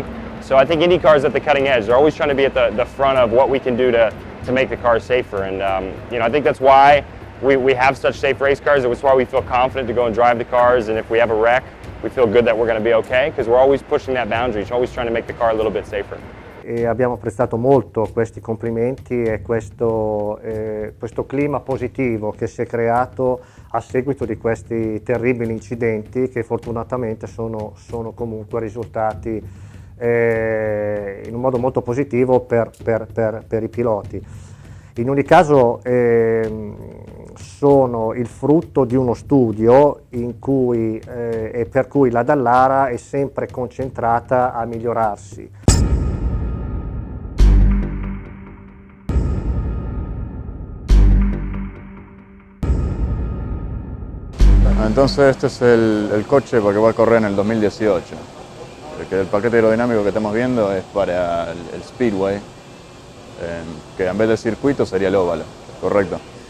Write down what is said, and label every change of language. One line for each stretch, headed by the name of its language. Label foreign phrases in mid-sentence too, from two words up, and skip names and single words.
English: So I think IndyCar is at the cutting edge. They're always trying to be at the front of what we can do to make the cars safer. And you know, I think that's why we have such safe race cars. It's why we feel confident to go and drive the cars. And if we have a wreck, we feel good that we're going to be okay, because we're always pushing that boundary. We're always trying to make the car a little bit safer.
Italian: E abbiamo apprezzato molto questi complimenti e questo clima positivo che si è creato a seguito di questi terribili incidenti che fortunatamente sono comunque risultati in un modo molto positivo per i piloti. In ogni caso sono il frutto di uno studio e per cui la Dallara è sempre concentrata a migliorarsi.
Spanish: Entonces este es el coche porque va a correr en el 2018, porque el paquete aerodinámico que estamos viendo es para el Speedway, que en vez de circuito sería el óvalo, correcto.